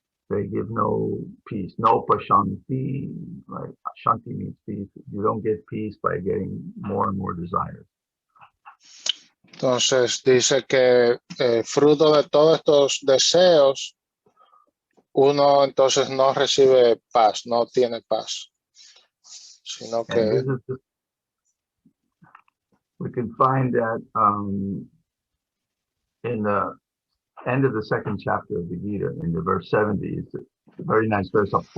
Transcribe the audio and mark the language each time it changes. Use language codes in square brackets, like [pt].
[en] They give no peace, no pashanti. Like shanti means peace. You don't get peace by getting more and more desires. [es] Entonces dice que fruto de todos estos deseos, uno entonces no recibe paz, no tiene paz, sino que [en] we can find that in the end of the 2nd chapter of the Gita, in the verse 70, it's a very nice verse.